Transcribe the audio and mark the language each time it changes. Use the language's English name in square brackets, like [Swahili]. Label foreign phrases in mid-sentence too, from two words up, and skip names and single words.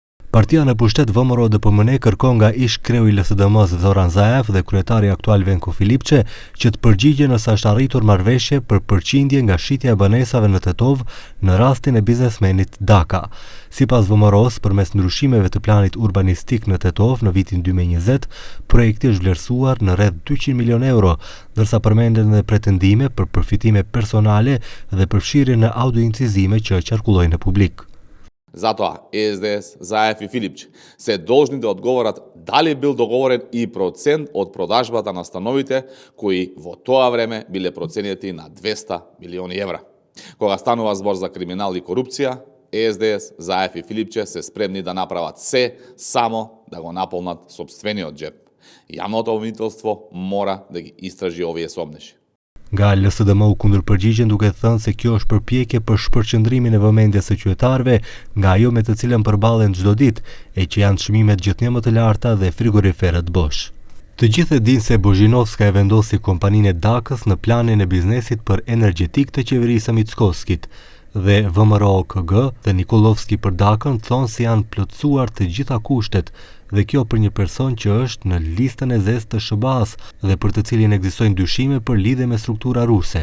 [Albanian] Partia në pushtet VMRO DPMN kërkon nga ish kreu i LSDM-s Zoran Zaev dhe kryetari aktual Venko Filipçe që të përgjigjen nëse është arritur marrëveshje për përqindje nga shitja e banesave në Tetov në rastin e biznesmenit Daka. Sipas VMRO-s, përmes ndryshimeve të planit urbanistik në Tetov në vitin 2020, projekti është vlerësuar në rreth 200 milion euro, ndërsa përmenden edhe pretendime për përfitime personale dhe përfshirje në audioincizime që qarkullojnë në publik. [Macedonian] Затоа СДС, Заев и Филипче се должни да одговорат дали бил договорен и процент од продажбата на становите кои во тоа време биле проценети на 200 милиони евра. Кога станува збор за криминал и корупција, СДС, Заев и Филипче се спремни да направат се само да го наполнат сопствениот джеп. Јавното обвинителство мора да ги истражи овие сомнеши. [Albanian] Nga LSDM u kundërpërgjigjen duke thënë se kjo është përpjekje për shpërqendrimin e vëmendjes së qytetarëve nga ajo me të cilën përballen çdo ditë, e që janë çmimet gjithnjë më të larta dhe frigoriferët bosh. Të gjithë e dinë se Bozhinovska e vendosi kompaninë e Dakës në planin e biznesit për energjetik të qeverisë së Mickoskit, dhe VMRO KG dhe Nikolovski për Dakën thonë se janë plotësuar të gjitha kushtet, dhe kjo për një person që është në listën e zezë të SBA-s dhe për të cilin ekzistojnë dyshime për lidhje me struktura ruse.